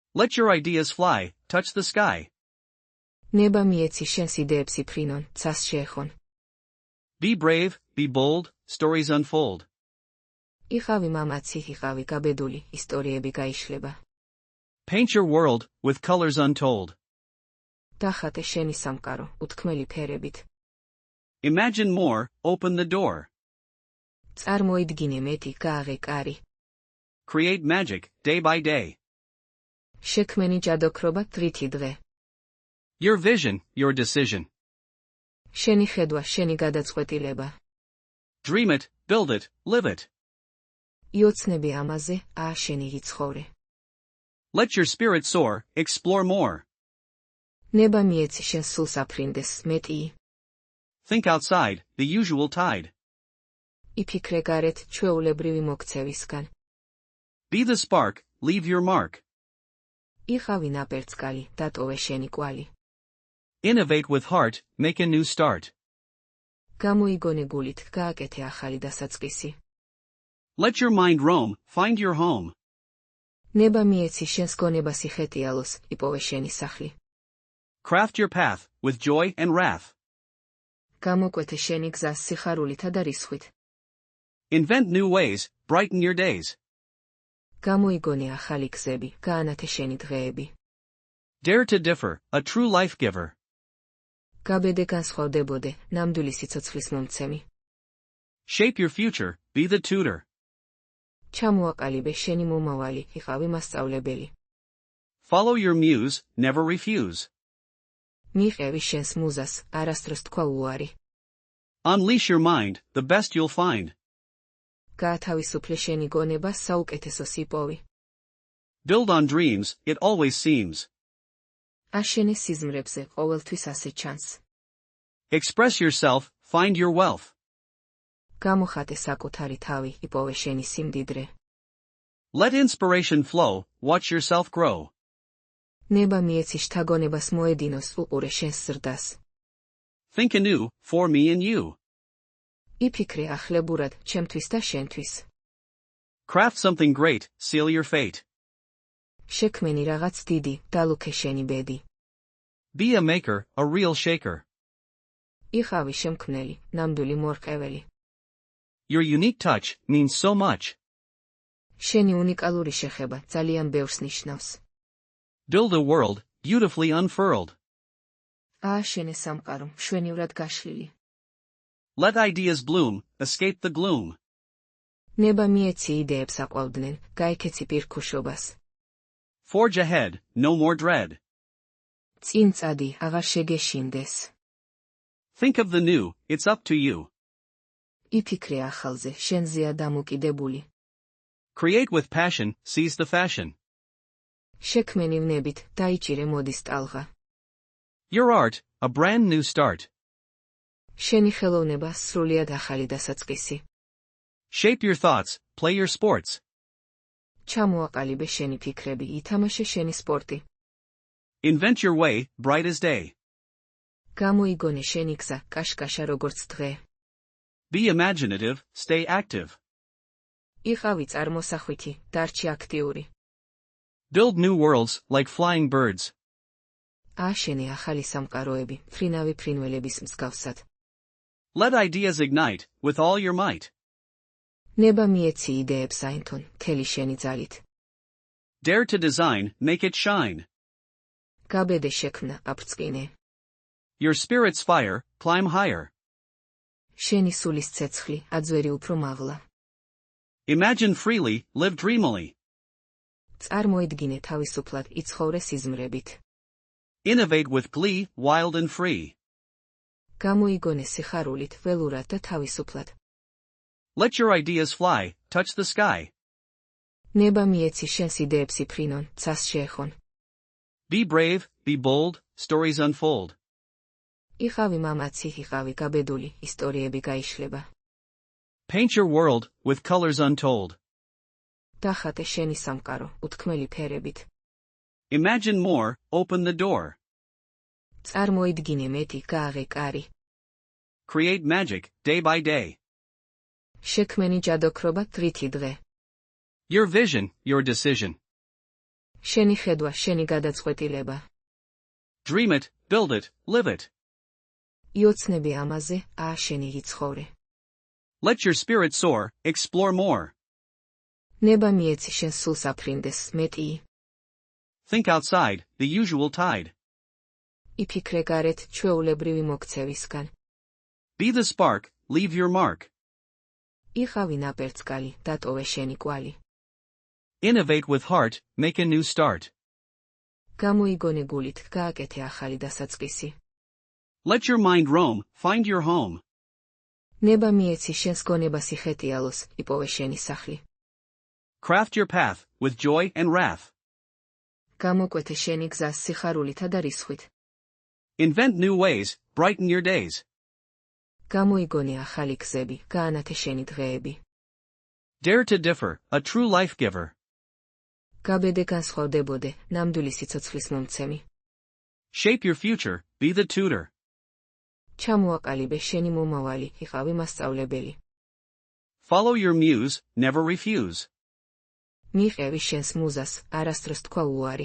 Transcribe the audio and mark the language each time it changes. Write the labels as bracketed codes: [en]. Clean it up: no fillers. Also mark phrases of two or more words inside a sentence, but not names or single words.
[en] Let your ideas fly, touch the sky. [ka] ნება მიეცი შენს იდეებს იფრინონ, ცას შეეხონ. [en] Be brave, be bold, stories unfold. [ka] იყავი მამაცი, იყავი გაბედული, ისტორიები გაიშლება. [en] Paint your world, with colors untold. [ka] დახატე შენი სამყარო, უთქმელი ფერებით. [en] Imagine more, open the door. [ka] წარმოიდგინე მეტი, გააღე კარი. [en] Create magic, day by day. [ka] შექმენი ჯადოქრობა თრითი დღე. [en] Your vision, your decision. [ka] შენი ხედვა, შენი გადაწყვეტილება. [en] Dream it, build it, live it. [ka] იოცნები ამაზე, ააშენი რიცხოვრე. [en] Let your spirit soar, explore more. [ka] ნება მიეცი შენ სულს აფრინდეს, მეტი. [en] Think outside, the usual tide. [ka] იფიქრე გარეთ, ჩვეულებრივი მოქცევისგან. [en] Be the spark, leave your mark. [ka] იყავი ნაპერწკალი, დატოვე შენი კვალი. [en] Innovate with heart, make a new start. [ka] გამოიგონე გულით, გააკეთე ახალი დასაწყისი. [en] Let your mind roam, find your home. [ka] ნება მიეცი შენს გონებას იხეტიალოს, იპოვე შენი სახლი. [en] Craft your path, with joy and wrath. [ka] გამოკვეთე შენი გზას სიხარულითა და რისხვით. [en] Invent new ways, brighten your days. [ka] გამოიგონე ახალი გზები, გაანათე შენი დღეები. [en] Dare to differ, a true life giver. [ka] გაბედე განსხვავდებოდე, ნამდვილი სიცოცხლის მომცემი. [en] Shape your future, be the tutor. [ka] ჩამოაყალიბე შენი მომავალი, იყავი მასწავლებელი. [en] Follow your muse, never refuse. [ka] მიიღევი შენს მუზას, არასდროს თქვა უარი. [en] Unleash your mind, the best you'll find. [ka] გაათავისუფლე შენი გონება, საუკეთესოს იპოვი. [en] Build on dreams, it always seems. [ka] აშენე სიზმრებზე, ყოველთვის ასე ჩანს. [en] Express yourself, find your wealth. [ka] გამოხატე საკუთარი თავი, იპოვე შენი სიმდიდრე. [en] Let inspiration flow, watch yourself grow. [ka] ნება მიეცი შთაგონებას მოედინოს, უყურე შენს ზრდას. [en] Think anew, for me and you. [ka] იფიქრე ახლებურად, ჩემთვის და შენთვის. [en] Craft something great, seal your fate. [ka] შექმენი რაღაც დიდი, დალუქე შენი ბედი. [en] Be a maker, a real shaker. [ka] იყავი შემქმნელი, ნამდვილი მორყეველი. [en] Your unique touch means so much. [ka] შენი უნიკალური შეხება ძალიან ბევრს ნიშნავს. [en] Build a world, beautifully unfurled. [ka] ააშენე სამყარო, მშვენივრად გაშლილი. [en] Let ideas bloom, escape the gloom. [ka] ნება მიეცი იდეებს აყვავდნენ, გაიქეცი პირქუშობას. [en] Forge ahead, no more dread. [ka] წინ წადი, აღარ შეგეშინდეს. [en] Think of the new, it's up to you. [ka] იფიქრე ახალზე, შენზეა დამოკიდებული. [en] Create with passion, seize the fashion. [ka] შექმენი ვნებით, დაიჭირე მოდის ტალღა. [en] Your art, a brand new start. [ka] შენი ხელოვნება, სრულიად ახალი დასაწყისი. [en] Shape your thoughts, play your sports. [ka] ჩამოაყალიბე შენი ფიქრები, ითამაშე შენი სპორტი. [en] Invent your way, bright as day. [ka] გამოიგონე შენი გზა, კაშკაშა როგორც დღე. [en] Be imaginative, stay active. [ka] იყავი წარმოსახვითი, დარჩი აქტიური. [en] Build new worlds, like flying birds. [ka] ააშენე ახალი სამყაროები, ფრინავი ფრინველების მსგავსად. [en] Let ideas ignite, with all your might. [ka] ნება მიეცი იდეებს აინთონ, მთელი შენი ძალით. [en] Dare to design, make it shine. [ka] გაბედე შექმნა, აფრწყინე. [en] Your spirit's fire, climb higher. [ka] შენი სულის ცეცხლი, აძვერი უფრო მაღლა. [en] Imagine freely, live dreamily. [ka] წარმოიდგინე თავისუფლად, იცხოვრე სიზმრებით. [en] Innovate with glee, wild and free. [ka] გამოიგონე სიხარულით, ველურად და თავისუფლად. [en] Let your ideas fly, touch the sky. [ka] ნება მიეცი შენს იდეებს იფრინონ, ცას შეეხონ. [en] Be brave, be bold, stories unfold. [ka] იყავი მამაცი, იყავი გაბედული, ისტორიები გაიშლება. [en] Paint your world, with colors untold. [ka] დახატე შენი სამყარო, უთქმელი ფერებით. [en] Imagine more, open the door. [ka] წარმოიდგინე მეტი, გააღე კარი. [en] Create magic, day by day. [ka] შექმენი ჯადოქრობა თრითი დღე. [en] Your vision, your decision. [ka] შენი ხედვა, შენი გადაწყვეტილება. [en] Dream it, build it, live it. [ka] იოცნები ამაზე, შენი იცხოვრე. [en] Let your spirit soar, explore more. [ka] ნება მიეცი შენ სულს აფრინდეს, მეტი. [en] Think outside, the usual tide. [ka] იფიქრე გარეთ, ჩვეულებრივი მოქცევისგან. [en] Be the spark, leave your mark. [ka] იყავი ნაპერწკალი, დატოვე შენი კვალი. [en] Innovate with heart, make a new start. [ka] გამოიგონე გულით, გააკეთე ახალი დასაწყისი. [en] Let your mind roam, find your home. [ka] ნება მიეცი შენს გონებას იხეტიალოს, იპოვე შენი სახლი. [en] Craft your path, with joy and wrath. [ka] გამოკვეთე შენი გზას სიხარულითა და რისხვით. [en] Invent new ways, brighten your days. [ka] გამოიგონე ახალი გზები, გაანათე შენი დღეები. [en] Dare to differ, a true life giver. [ka] გაბედე განსხვავდებოდე, ნამდვილი სიცოცხლის მომცემი. [en] Shape your future, be the tutor. [ka] ჩამოაყალიბე შენი მომავალი, იყავი მასწავლებელი. [en] Follow your muse, never refuse. [ka] მიიღევი შენს მუზას, არასდროს თქვა უარი.